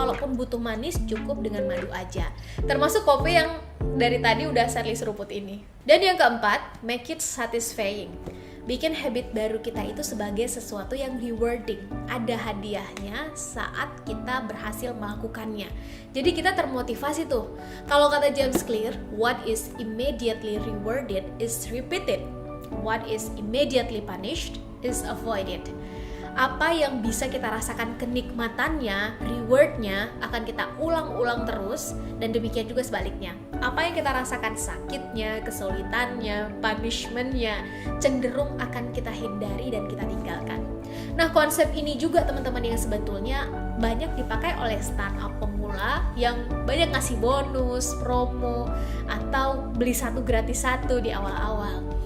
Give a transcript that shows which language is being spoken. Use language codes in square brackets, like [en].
[id] Kalaupun butuh manis cukup dengan madu aja. Termasuk kopi yang dari tadi udah Sherly seruput ini. Dan yang keempat, [en] make it satisfying. [id] Bikin habit baru kita itu sebagai sesuatu yang rewarding. Ada hadiahnya saat kita berhasil melakukannya. Jadi kita termotivasi tuh. Kalau kata [en] James Clear, what is immediately rewarded is repeated. What is immediately punished is avoided. [id] Apa yang bisa kita rasakan kenikmatannya, rewardnya akan kita ulang-ulang terus, dan demikian juga sebaliknya. Apa yang kita rasakan sakitnya, kesulitannya, punishmentnya, cenderung akan kita hindari dan kita tinggalkan. Nah, konsep ini juga teman-teman yang sebetulnya banyak dipakai oleh startup pemula yang banyak ngasih bonus, promo, atau beli 1 gratis 1 di awal-awal.